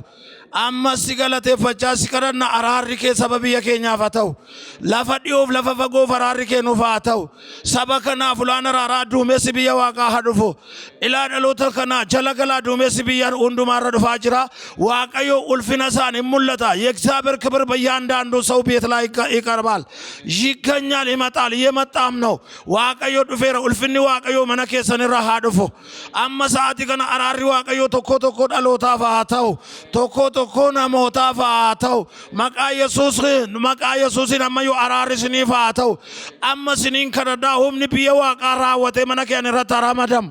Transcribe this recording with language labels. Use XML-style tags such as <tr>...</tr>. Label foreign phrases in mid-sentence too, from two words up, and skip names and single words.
<om>Amma si galateeffachaa si kadhanna araarri kee saba biyya keenyaaf haa ta'u. Lafa dhiyoof lafa fagoof araarri kee nuuf haa ta'u. Saba kanaaf ulaan araaraa duumessi biyya Waaqaa haa dhufu. Ilaa dhaloota kana jala galaa duumessi biyya hundumaarra dhufaa jira. Waaqayyo ulfina isaan hin mul'ata.</om> <am>የእግዚአብሔር ክብር በእያንዳንዱ ሰው ቤት ላይ ይቀርባል፣ ይገኛል፣ ይመጣል፣ እየመጣም ነው።</am> <om>Waaqayyo dhufeera ulfinni Waaqayyoo mana keessanirra haa dhufu. Amma sa'aatii kana araarri Waaqayyo tokko dhalootaaf haa ta'u. Tokko namootaaf haa ta'u. Maqaa Yesuusiin ammayyuu araarri isiniif haa ta'u. Amma isiniin kadhadhaa humni biyya Waaqaa raawwatee mana keenya irratti ramadamu.</om>